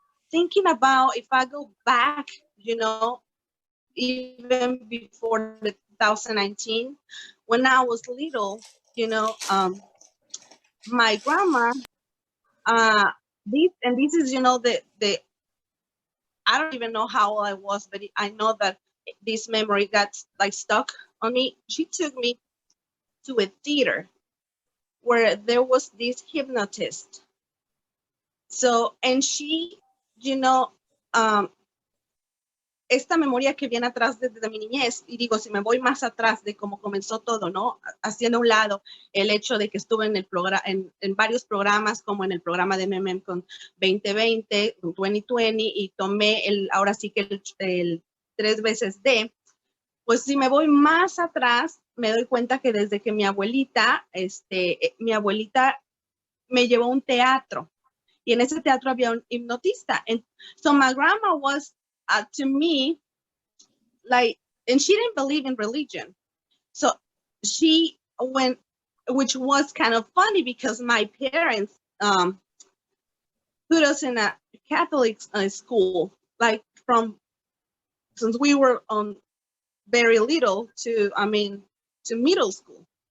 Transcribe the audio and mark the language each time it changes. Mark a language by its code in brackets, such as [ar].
[en] thinking about if I go back, you know, even before the 2019, when I was little, you know, my grandma, this is, you know, the I don't even know how old I was, but I know that this memory got like stuck on me. She took me to a theater where there was this hypnotist. So, and she, you know, um, [es] esta memoria que viene atrás desde mi niñez, y digo, si me voy más atrás de cómo comenzó todo, ¿no? Haciendo a un lado el hecho de que estuve en el programa, en varios programas, como en el programa de MM con 2020, con 2020, y tomé ahora sí que el 3 veces D, pues si me voy más atrás, me doy cuenta que desde que mi abuelita me llevó a un teatro, y en ese teatro había un hipnotista. [en] And so my grandma was, to me, like, and she didn't believe in religion. So she went, which was kind of funny because my parents put us in a Catholic school, like since we were very little to middle school.